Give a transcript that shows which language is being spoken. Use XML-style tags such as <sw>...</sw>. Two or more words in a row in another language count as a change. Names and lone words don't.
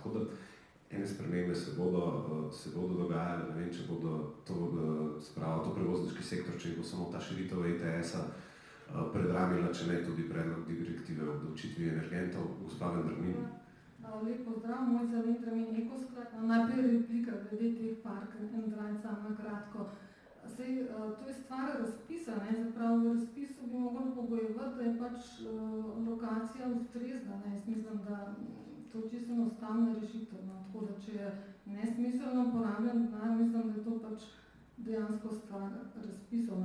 <sl>Tako da ene spremembe se bodo dogajale, ne vem, če bodo to prevozniški sektor, če bo samo ta širitev ETS-a predramila, če ne tudi predlog direktive o obdavčitvi energentov. Gospa Vendrmin. Lep pozdrav, moj za Vendramin Ekosklad. Najprej replika glede teh</sl> <en>park and ride,</en> <sl>samo na kratko. Sej, to je stvar razpisa, ne? Zapravo v razpisu bi mogli pogojevati, da je pač lokacija ustrezna. Ne? Jaz mislim, da to je čisto enostavna rešitev. No? Tako da, če je nesmiselno porabljen denar, mislim, da je to pač dejansko stvar razpisov.</sl>